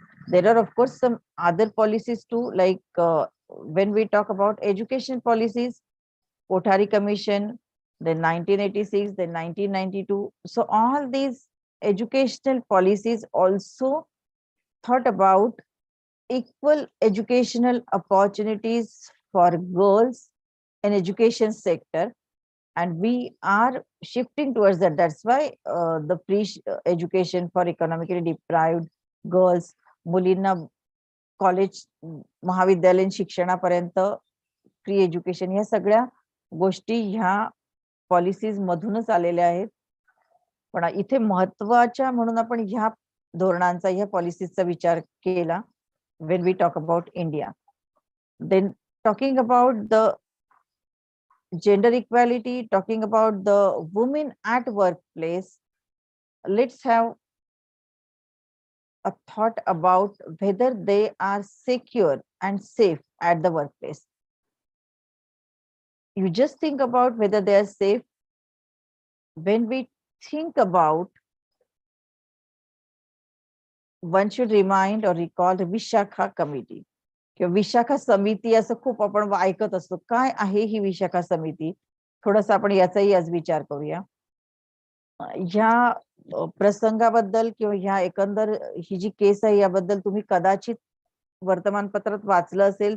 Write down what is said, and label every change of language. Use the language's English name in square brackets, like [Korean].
[English] There are of course some other policies too, like when we talk about education policies, Kothari Commission, then 1986, then 1992. So all these educational policies also thought about equal educational opportunities for girls in education sector, and we are shifting towards that. That's why the pre-education for economically deprived girls, [Marathi] मुलींना college महाविद्यालयीन शिक्षणापर्यंत free education, ह्या सगळ्या गोष्टी ह्या policies मधूनच आलेल्या आहेत. पण इथे महत्वाच्या म्हणून आपण ह्या धोरणांचा, ह्या पॉलिसीजचा विचार केला [English] when we talk about India. Then talking about the gender equality, talking about the women at workplace, let's have a thought about whether they are secure and safe at the workplace. You just think about whether they are safe. When we think about, one should remind or recall the Vishakha Committee. [Marathi] किंवा विशाखा समिती असं खूप आपण ऐकत असतो. काय आहे ही विशाखा समिती? थोडंसं आपण याचाही आज विचार करूया. ह्या प्रसंगाबद्दल किंवा ह्या एकंदर ही जी केस आहे याबद्दल तुम्ही कदाचित वर्तमानपत्रात वाचलं असेल.